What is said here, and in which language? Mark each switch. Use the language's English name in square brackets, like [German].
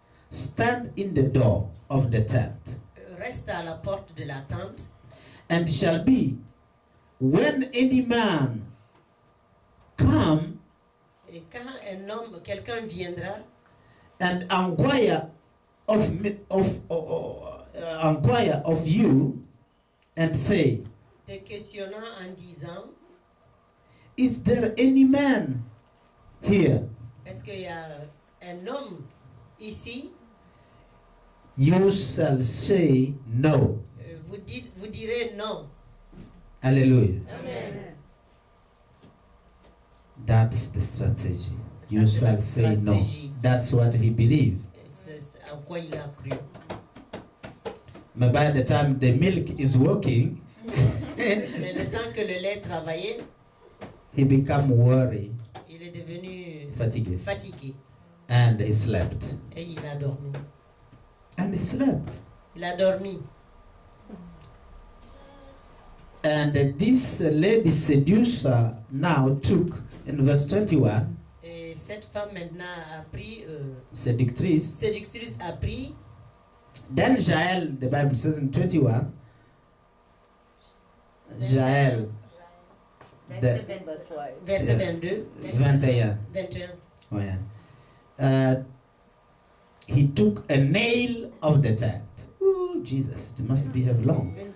[English] stand in the door of the tent, [French] reste à la porte de la tente. [English] and shall be, when any man come [French] Et quand un homme, quelqu'un viendra [English] and inquire of you and say, [French] te questionnant en disant, [English] is there any man here? [French] est-ce qu'il y a un homme ici? [English] You shall say no. [French] Vous direz non. Hallelujah. Amen. [English] That's the strategy. [French] Ça, [English] You [French] c'est la [English] shall say no. [French] stratégie. [English] That's what he believed. [French] C'est à quoi il a cru. [English] But by the time the milk is working, [French] Mais le temps que le lait travaillait, [English] he became worried, [French] il est devenu [English] fatigué, and he slept. [French] Et il a dormi. [English] And he slept. [French] Il a dormi. [English] And this lady seducer now took, in verse 21, [French] Et cette femme maintenant a pris, séductrice. séductrice a pris, [English] Then Jael, the Bible says in 21, Jael, [French] verset 22, 21. 21. [English] Oh, yeah. He took a nail of the tent. Ooh, Jesus, it must be have long.